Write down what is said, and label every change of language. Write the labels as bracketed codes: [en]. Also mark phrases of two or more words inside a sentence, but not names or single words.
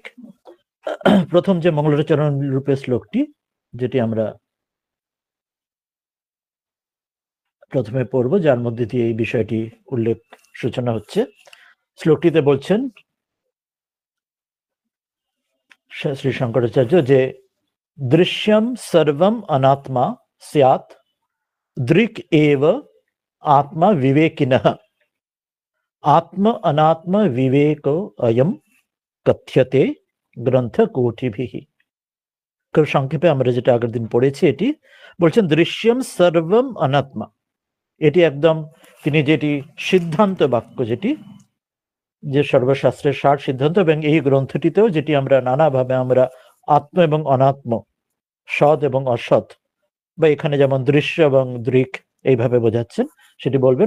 [bn] প্রথম যে মঙ্গলাচরণ রূপে শ্লোকটি, যেটি আমরা প্রথমে পড়ব, যার মধ্যে দিয়ে এই বিষয়টি উল্লেখ সূচনা হচ্ছে। শ্লোকটিতে বলছেন শ্রী শঙ্করাচার্য যে [sa] দৃশ্যম সর্বম অনাত্মা স্যাৎ দৃক এব আত্মা বিবেকিনঃ আত্ম অনাত্ম বিবেক অয়ম কথ্যতে গ্রন্থ কোটিভিঃ। [bn] খুব সংক্ষেপে আমরা যেটা আগের দিন পড়েছি, এটি বলছেন [sa] দৃশ্যম সর্বম অনাত্মা। [bn] এটি একদম তিনি যেটি সিদ্ধান্ত বাক্য, যেটি যে সর্বশাস্ত্রের সার সিদ্ধান্ত, এবং এই গ্রন্থটিতেও যেটি আমরা নানাভাবে আমরা আত্ম এবং অনাত্ম, সৎ এবং অসৎ, বা এখানে যেমন দৃশ্য এবং দৃক এইভাবে বোঝাচ্ছেন, সেটি বলবেন।